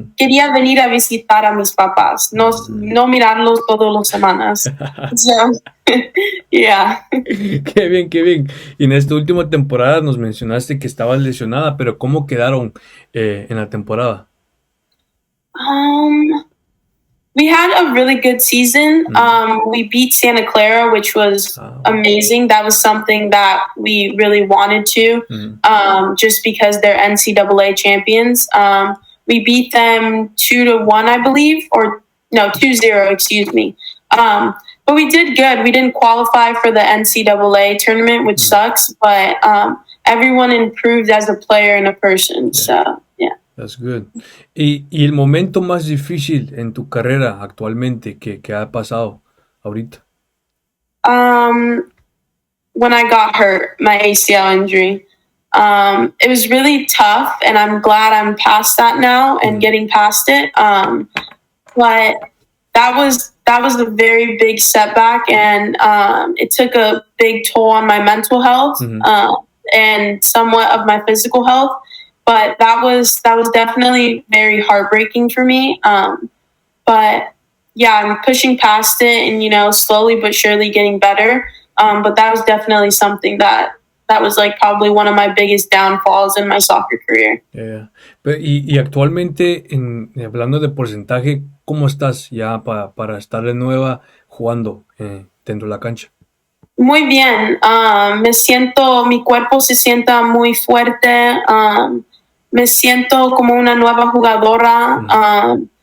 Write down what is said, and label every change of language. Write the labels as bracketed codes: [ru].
[es] Quería venir a visitar a mis papás, no mirarlos todas las semanas. [en] So, yeah. [es] Qué bien, qué bien. Y en esta última temporada nos mencionaste que estabas lesionada, pero ¿cómo quedaron en la temporada? [en] We had a really good season. We beat Santa Clara, which was amazing. That was something that we really wanted to, just because they're NCAA champions. We beat them 2-1, I believe, or no, 2-0, excuse me. But we did good. We didn't qualify for the NCAA tournament, which sucks, but everyone improved as a player and a person. So, yeah. That's good. [es] Y el momento más difícil en tu carrera actualmente que ha pasado ahorita. [en] When I got hurt, my ACL injury. It was really tough, and I'm glad I'm past that now and getting past it. But that was a very big setback, and it took a big toll on my mental health and somewhat of my physical health. But that was definitely very heartbreaking for me. But yeah, I'm pushing past it, and slowly but surely getting better. But that was definitely something that was like probably one of my biggest downfalls in my soccer career. Yeah. [es] Pero, y actualmente, hablando de porcentaje, ¿cómo estás ya para estar de nueva jugando dentro de la cancha? Muy bien. Mi cuerpo se sienta muy fuerte. Me siento como una nueva jugadora.